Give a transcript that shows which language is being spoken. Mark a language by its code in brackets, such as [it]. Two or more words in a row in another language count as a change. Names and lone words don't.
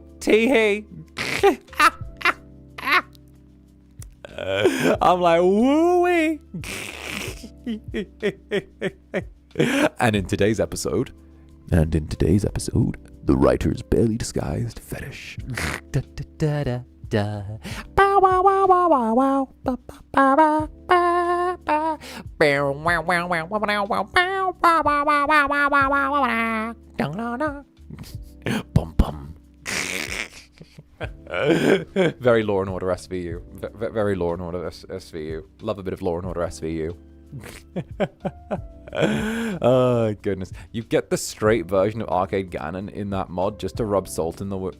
[en] Tee-hee. I'm like, wooey. And in today's episode, the writer's barely disguised fetish. Da, da, da, da. Da. Bow wow wow wow wow wow. Ba ba ba ba ba. Bow wow wow wow wow wow wow. Bow wow wow wow wow wow wow wow. Dun dun dun. Bum bum. Very Law and Order SVU. Very Law and Order SVU. Love a bit of Law and Order SVU. Oh goodness. You get the straight version of Arcade Ganon in that mod just to rub salt in the wound.